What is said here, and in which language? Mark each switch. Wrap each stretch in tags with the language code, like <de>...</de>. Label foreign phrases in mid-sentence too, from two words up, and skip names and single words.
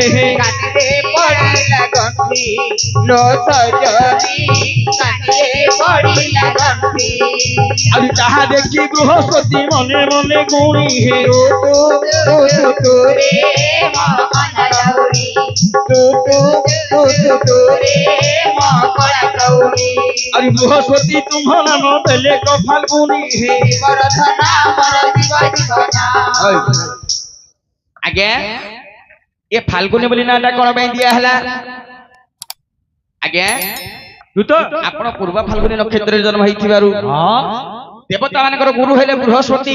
<or>କାନିରେ ପଡ଼ିଲା ଗଣ୍ଠି ଲୋ ସଜନି କାନିରେ ପଡ଼ିଲା ଗଣ୍ଠି ଆଉ ତାହା ଦେଖି ବୃହସ୍ପତି ମନେ ମନେ ଗୁଣି ହେ ତୁ ରେ ମକରା ଗୌରୀ ତୁ ରେ ମକରା ଗୌରୀ ଆଉ ବୃହସ୍ପତି ତୁମ୍ଭ ନାମ ଦେଲେ କ ଫାଲ୍ଗୁନି ହେ ବରଧନା ବର ଜୀବନା ଆଜ୍ଞା ଏ ଫାଲ୍ଗୁନି ବୋଲି ନାଁଟା କଣ ପାଇଁ ଦିଆ ହେଲା ଆଜ୍ଞା ଦୂତ ଆପଣ ପୂର୍ବ ଫାଲ୍ଗୁନି ନକ୍ଷତ୍ରରେ ଜନ୍ମ ହେଇଥିବାରୁ ଦେବତା ମାନଙ୍କର ଗୁରୁ ହେଲେ ବୃହସ୍ପତି</or>